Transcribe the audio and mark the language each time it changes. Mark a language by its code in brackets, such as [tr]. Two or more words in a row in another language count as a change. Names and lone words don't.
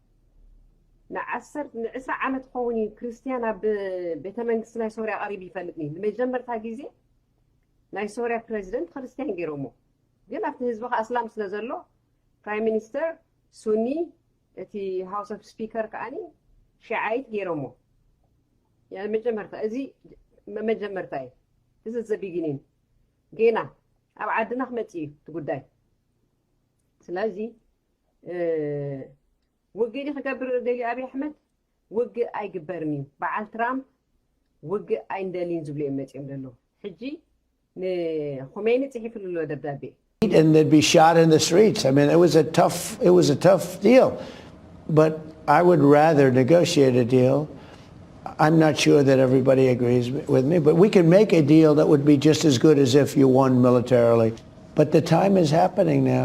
[ti] ን20 ዓመት ኸውን ክርስቲያን ኣብ ቤተ መንግስቲ ናይ ሶርያ ቀሪብ ይፈልጥኒ ንመጀመርታ ግዜ ናይ ሶርያ ፕሬዚደንት ክርስቲያን ገይሮሞ ግን ኣብቲ ህዝቢ እስላም ስለ ዘሎ [en] prime minister [ti] ሱኒ እቲ [en] house of speaker [ti] ከዓኒ ሺዓይት ገይሮሞ ያ መጀመርታ እዚ መጀመርታ እዩ እዚ ዘቢግኒን ገና ኣብ ዓድና ክመጽ እዩ ትጉዳይ ስለዚ ውግእ ክገብር ደሊ አብይ አሕመድ ውግእ ኣይግበርን እዩ በዓል ትራምፕ ውግእ ኣይንደሊን ዝብሉ እዮም መጽኦም ዘሎ ሕጂ ንኹሜኒ ጽሒፍሉ ደብዳቤ [en] and they'd be shot in the streets. I mean, it was a tough deal. But I would rather negotiate a deal. I'm not sure that everybody agrees with me, but we can make a deal that would be just as good as if you won militarily. But the time is happening now.